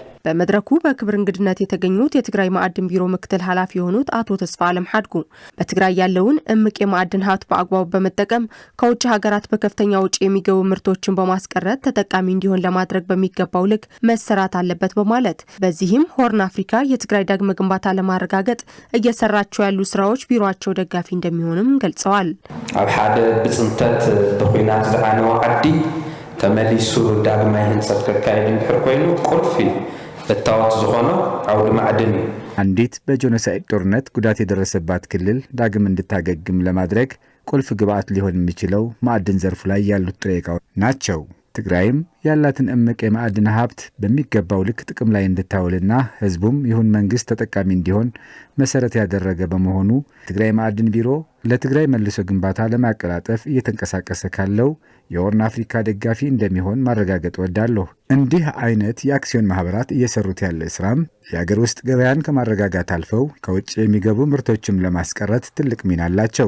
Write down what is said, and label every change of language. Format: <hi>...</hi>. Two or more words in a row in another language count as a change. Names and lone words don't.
<am>በመድረኩ በክብር እንግድነት የተገኙት የትግራይ ማዕድን ቢሮ ምክትል ኃላፊ የሆኑት አቶ ተስፋ አለም ሐድጉ በትግራይ ያለውን እምቅ የማዕድን ሀብት በአግባቡ በመጠቀም ከውጭ ሀገራት በከፍተኛ ውጪ የሚገቡ ምርቶችን በማስቀረት ተጠቃሚ እንዲሆን ለማድረግ በሚገባው ልክ መሰራት አለበት በማለት በዚህም ሆርን አፍሪካ የትግራይ ዳግመ ግንባታ ለማረጋገጥ እየሰራቸው ያሉ ስራዎች ቢሮአቸው ደጋፊ እንደሚሆንም ገልጸዋል።</am> <ti>ኣብ ሓደ ብጽንተት በኩናት ዝዓነወ ዓዲ ተመሊሱ ዳግማይ ህንጸት ከካይድ እንድሕር ኮይኑ ቁልፊ እታወት ዝኾነ አውድ ማዕድን</ti> <am>አንዲት በጄኖሳይድ ጦርነት ጉዳት የደረሰባት ክልል ዳግም እንድታገግም ለማድረግ ቁልፍ ግብአት ሊሆን የሚችለው ማዕድን ዘርፉ ላይ ያሉት ጥሬ ዕቃዎች ናቸው። ትግራይም ያላትን እምቅ የማዕድን ሀብት በሚገባው ልክ ጥቅም ላይ እንድታውልና ህዝቡም ይሁን መንግስት ተጠቃሚ እንዲሆን መሰረት ያደረገ በመሆኑ ትግራይ ማዕድን ቢሮ ለትግራይ መልሶ ግንባታ ለማቀላጠፍ እየተንቀሳቀሰ ካለው የሆርን አፍሪካ ደጋፊ እንደሚሆን ማረጋገጥ ወዳለሁ። እንዲህ አይነት የአክሲዮን ማህበራት እየሰሩት ያለ ስራም የሀገር ውስጥ ገበያን ከማረጋጋት አልፈው ከውጭ የሚገቡ ምርቶችም ለማስቀረት ትልቅ ሚና አላቸው።</am>